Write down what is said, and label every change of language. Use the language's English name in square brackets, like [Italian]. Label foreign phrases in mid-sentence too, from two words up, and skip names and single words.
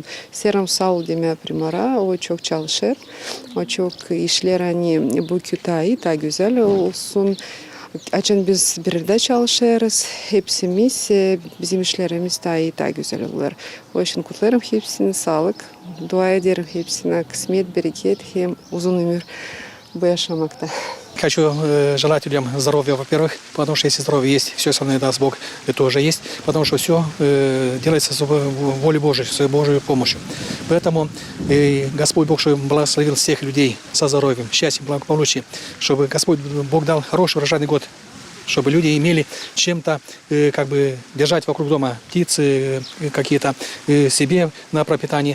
[Gagauz] Selam sağ ol deme primara, o çok çalışır. O çok işler hani bu köy daha güzel olsun. Açın biz birlikte çalışırız. Hepsimiz, bizim işlerimiz daha güzel olur. O için kutlarım hepsine sağlık. Dua ederim hepsine kısmet, bereket, hem uzun ömür bu yaşamakta. [Russian] Хочу желать людям здоровья, во-первых, потому что если здоровье есть, все остальное даст Бог, это уже есть, потому что все делается с волей Божией, с Божьей помощью. Поэтому Господь Бог, чтобы благословил всех людей со здоровьем, счастьем, благополучием, чтобы Господь Бог дал хороший урожайный год, чтобы люди имели чем-то как бы держать вокруг дома птицы какие-то себе на пропитание.